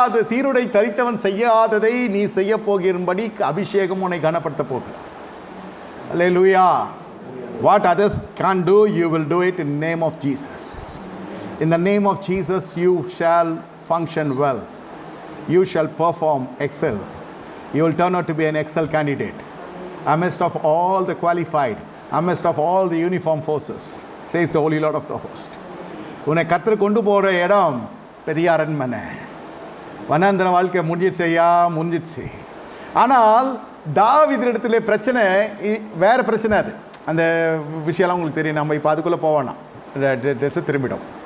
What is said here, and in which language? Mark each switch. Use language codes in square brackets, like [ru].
[ta] சீருடை தரித்தவன் செய்யாததை நீ செய்ய போகிறபடி அபிஷேகம் உன்னை கனப்படுத்த போகிறது. அல்லேலூயா. [en] What others can't do, you will do it in the name of Jesus. In the name of Jesus, you shall function well. You shall perform, excel. You will turn out to be an excel candidate amidst of all the qualified, amidst of all the uniform forces, says the Holy Lord of the host. [ta] உன்னை கர்த்தர் கொண்டு போகிற இடம் பெரிய அரண்மனை. வனாந்திர வாழ்க்கை முடிஞ்சிச்சு. ஆனால் தாவீதிடத்திலே பிரச்சனை வேறு பிரச்சனை. அது அந்த விஷயம்லாம் உங்களுக்கு தெரியும். நம்ம இப்போ அதுக்குள்ளே போவோம்னா ட்ரெஸ்ஸை திரும்பிடும்.